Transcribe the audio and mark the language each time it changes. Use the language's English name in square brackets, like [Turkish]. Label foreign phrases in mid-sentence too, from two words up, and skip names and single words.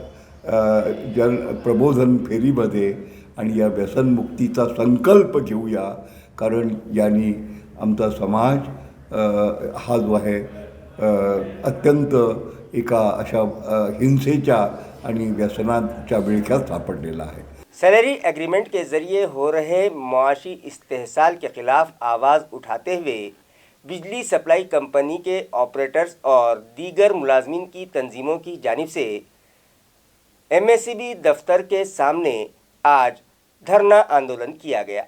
[Marathi] प्रबोधन फेरीमध्ये आणि या व्यसनमुक्तीचा संकल्प घेऊया, कारण यांनी आमचा समाज हा जो आहे अत्यंत एका अशा हिंसेच्या आणि व्यसनाच्या विळख्यात सापडलेला आहे। [Urdu] سیلری ایگریمنٹ کے ذریعے ہو رہے معاشی استحصال کے خلاف آواز اٹھاتے ہوئے بجلی سپلائی کمپنی کے آپریٹرز اور دیگر ملازمین کی تنظیموں کی جانب سے MSEB دفتر کے سامنے آج دھرنا آندولن کیا گیا۔